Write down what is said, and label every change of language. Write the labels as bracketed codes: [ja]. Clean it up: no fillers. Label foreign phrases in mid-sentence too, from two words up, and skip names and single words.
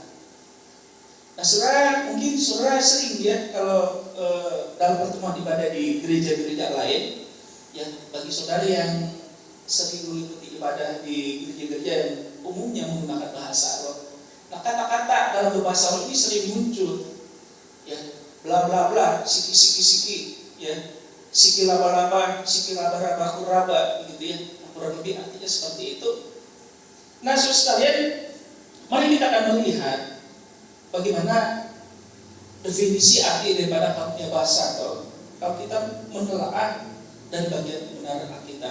[id] Nah, saudara, mungkin saudara sering ya kalau dalam pertemuan ibadah di gereja-gereja lain, ya bagi saudara yang sering mengikuti ibadah di gereja-gereja yang umumnya menggunakan bahasa roh, nah kata-kata dalam berbahasa roh ini sering muncul, ya bla bla bla, siki siki siki, ya siki laba laba kuraba, begitu ya. Kurang lebih artinya seperti itu. Nah, saudara sekalian, mari kita akan melihat bagaimana definisi arti daripada karunia bahasa roh kalau kita menelaah dari bagian kebenaran Alkitab.